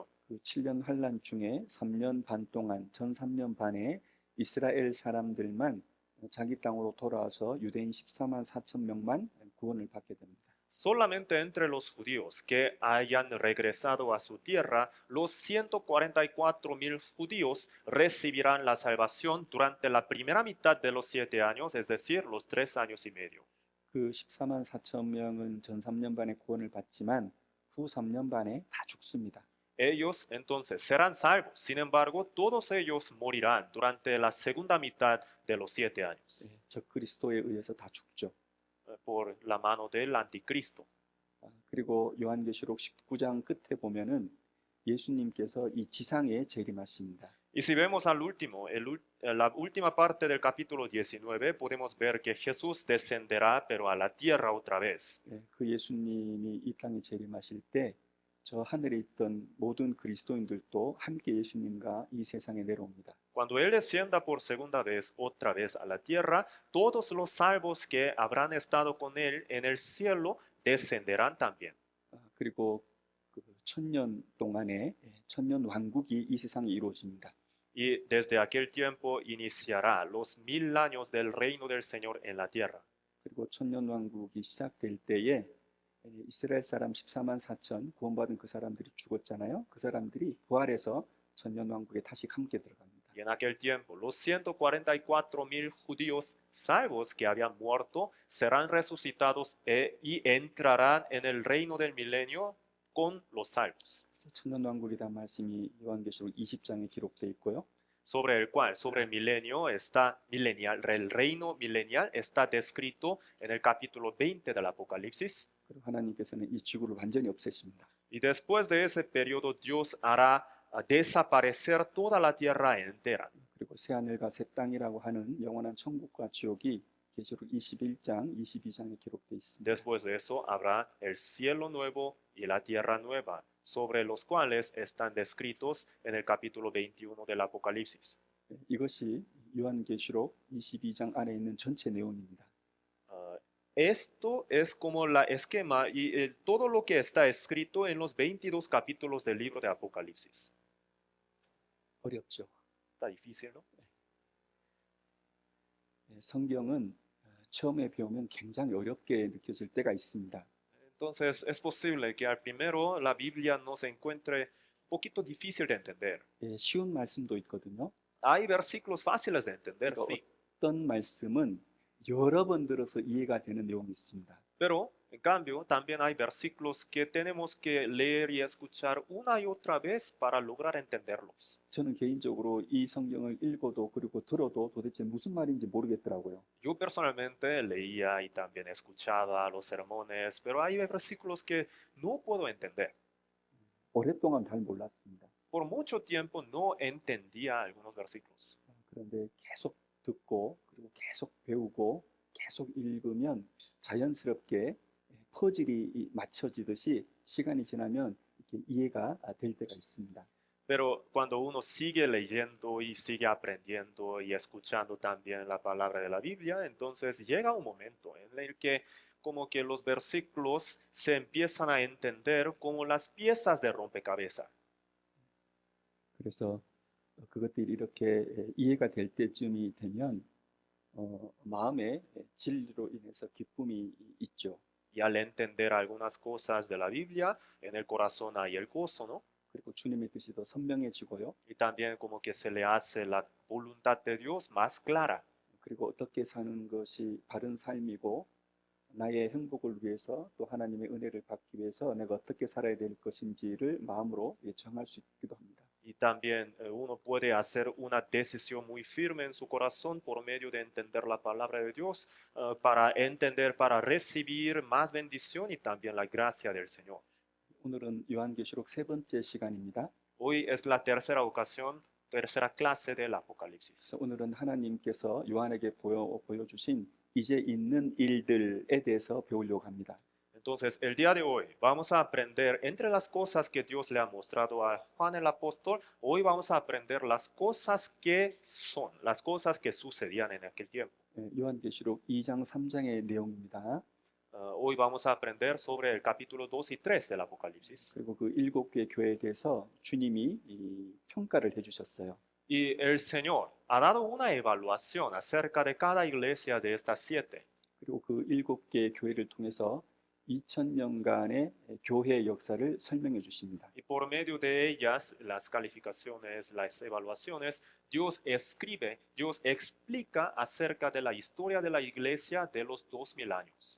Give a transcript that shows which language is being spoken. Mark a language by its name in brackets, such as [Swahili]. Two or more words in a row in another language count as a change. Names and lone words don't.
[Korean] 그 7년 환란 중에 3년 반 동안, 전 3년 반에 이스라엘 사람들만 자기 땅으로 돌아와서 유대인 14만 4천 명만 구원을 받게 됩니다. [Spanish] Solamente entre los judíos que hayan regresado a su tierra, los 144,000 judíos recibirán la salvación durante la primera mitad de los 7 años, es decir, los 3 años y medio. [Korean] 그 14만 4천 명은 전 3년 반에 구원을 받지만 후 3년 반에 다 죽습니다. [Spanish] Ellos entonces serán salvos. Sin embargo, todos ellos morirán durante la segunda mitad de los 7 años [Korean] 적그리스도에 의해서 다 죽죠. [Spanish] por la mano del anticristo. [Korean] 그리고 요한계시록 19장 끝에 보면은 예수님께서 이 지상에 재림하십니다. [Spanish] Y si vemos al último, la última parte del capítulo 19, podemos ver que Jesús descenderá, pero a la tierra otra vez. [Korean] 그 예수님이 이 땅에 재림하실 때 저 하늘에 있던 모든 그리스도인들도 함께 예수님과 이 세상에 내려옵니다. [Spanish] Cuando Él descienda por segunda vez, otra vez a la tierra, todos los salvos que habrán estado con Él en el cielo descenderán también. [Korean] 그리고 그 천년 동안에 천년 왕국이 이 세상에 이루어집니다. [Spanish] Y desde aquel tiempo iniciará los 1000 años del reino del Señor en la tierra. [Korean] 그리고 천년 왕국이 시작될 때에 이스라엘 사람 14만 4천 구원받은 그 사람들이 죽었잖아요. 그 사람들이 부활해서 천년 왕국에 다시 함께 들어갑니다. [Spanish] Y en aquel tiempo, los 144,000 judíos salvos que habían muerto serán resucitados y entrarán en el reino del milenio con los salvos. [Korean] 천년 왕국이란 말씀이 요한계시록 20장에 기록되어 있고요. [Spanish] Sobre el cual, sobre el milenio está milenial, el reino milenial está descrito en el capítulo 20 del Apocalipsis. [Korean] 그리고 하나님께서는 이 지구를 완전히 없애십니다. [Spanish] Y después de ese periodo, Dios hará desaparecer toda la tierra entera. [Korean] 그리고 새 하늘과 새 땅이라고 하는 영원한 천국과 지옥이 계시록 21장, 22장에 기록되어 있습니다. [Spanish] Después de eso habrá el cielo nuevo y la tierra nueva, sobre los cuales están descritos en el capítulo 21 del Apocalipsis. [Korean] 이것이 요한계시록 22장 안에 있는 전체 내용입니다. [Spanish] Esto es como la esquema y todo lo que está escrito en los 22 capítulos del libro de Apocalipsis. [Korean] 어렵죠. [Spanish] Está difícil, ¿no? [Korean] 성경은 처음에 배우면 굉장히 어렵게 느껴질 때가 있습니다. [Spanish] Entonces es posible que al primero la Biblia nos encuentre un poquito difícil de entender. [Korean] 쉬운 말씀도 있거든요. [Spanish] Hay versículos fáciles de entender, sí, [Korean] 어떤 말씀은 여러 번 들어서 이해가 되는 내용이 있습니다. [Spanish] pero en cambio también hay versículos que tenemos que leer y escuchar una y otra vez para lograr entenderlos. [Korean] 저는 개인적으로 이 성경을 읽어도 그리고 들어도 도대체 무슨 말인지 모르겠더라고요. [Spanish] Yo personalmente leía y también escuchaba los sermones, pero hay versículos que no puedo entender. [Korean] 오랫동안 잘 몰랐습니다. [Spanish] Por mucho tiempo no entendía algunos versículos. [Korean] 그런데 계속 듣고 그리고 계속 배우고 계속 읽으면 자연스럽게 퍼즐이 맞춰지듯이 시간이 지나면 이렇게 이해가 될 때가 있습니다. [Spanish] Pero cuando uno sigue leyendo y sigue aprendiendo y escuchando también la palabra de la Biblia, entonces llega un momento en el que como que los versículos se empiezan a entender como las piezas de rompecabezas. [Korean] 그래서 그것들이 이렇게 이해가 될 때쯤이 되면 마음에 진리로 인해서 기쁨이 있죠. [Spanish] Y al entender algunas cosas de la Biblia, en el corazón hay el gozo, ¿no? [Korean] 그리고 주님의 뜻이 더 선명해지고요. [Spanish] Y también como que se le hace la voluntad de Dios más clara. [Korean] 그리고 어떻게 사는 것이 바른 삶이고 나의 행복을 위해서 또 하나님의 은혜를 받기 위해서 내가 어떻게 살아야 될 것인지를 마음으로 정할 수 있기도 합니다. [Spanish] Y también uno puede hacer una decisión muy firme en su corazón por medio de entender la palabra de Dios para entender, para recibir más bendición y también la gracia del Señor. [Korean] 오늘은 요한계시록 세 번째 시간입니다. [Spanish] Hoy es la tercera ocasión, tercera clase del Apocalipsis. [Korean] 그래서 오늘은 하나님께서 요한에게 보여주신 이제 있는 일들에 대해서 배우려고 합니다. [Spanish] Entonces, el día de hoy vamos a aprender entre las cosas que Dios le ha mostrado a Juan el apóstol, hoy vamos a aprender las cosas que son, las cosas que sucedían en aquel tiempo. [Korean] 요한계시록 2장 3장의 내용입니다. [Spanish] Hoy vamos a aprender sobre el capítulo 2 y 3 del Apocalipsis. [Korean] 그리고 그 7개의 교회에 대해서 주님이 평가를 해주셨어요. [Spanish] Y el Señor ha dado una evaluación acerca de cada iglesia de estas 7. [Korean] 그리고 그 7개의 교회를 통해서 2000년간의 교회의 역사를 설명해 주십니다. [Spanish] Y por medio de ellas, las calificaciones, las evaluaciones, Dios escribe, Dios explica acerca de la historia de la iglesia de los 2000 años.